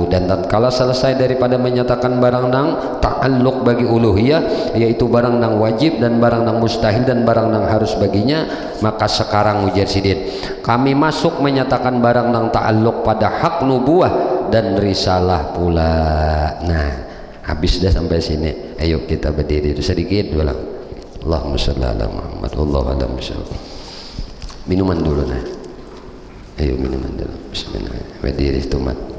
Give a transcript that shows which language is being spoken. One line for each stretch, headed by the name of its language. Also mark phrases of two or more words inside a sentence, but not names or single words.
Banjar: Dan tatkala selesai daripada menyatakan barang nang ta'alluq bagi uluhiyah, yaitu barang nang wajib dan barang nang mustahil dan barang nang harus baginya, maka sekarang ujar sidin kami masuk menyatakan barang nang ta'alluq pada hak nubuah dan risalah pula. Nah, habis dah sampai sini. Ayo kita berdiri sedikit dulu.
Arabic: اللهم صل على محمد. والله أعلم بالصواب.
Banjar: Minuman dulu nah. Ayo minuman dulu. Bismillah. Berdiri tumat.